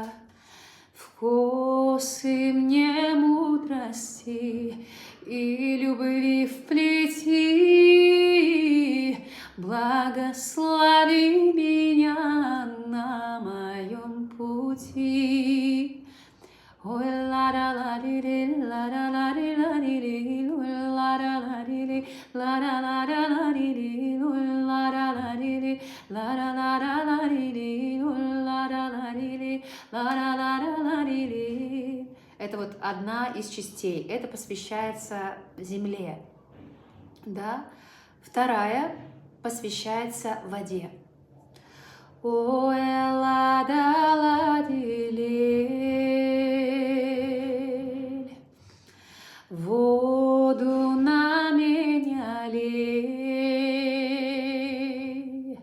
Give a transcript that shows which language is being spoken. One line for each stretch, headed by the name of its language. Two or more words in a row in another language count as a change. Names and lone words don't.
Russian: В косы мне мудрости и любви вплети, благослови меня на моем пути. Ой, ла-ра-ла-ри-ри, ла-ра-ла-ри-ла-ри-ри, ла-ра-ла-ри-ри, ла-ра-ла-ра-ла-ри-ри, ла-ра-ла-ри-ри, ла-ра-ла-ра-ла-ри-ри, ла-ра-ла-ри-ри, ла-ра-ла-ра-ла-ри-ри. Это вот одна из частей. Это посвящается земле. Да? Вторая посвящается воде. Ой, ла-да-ла-ди-лель, воду на меня лей.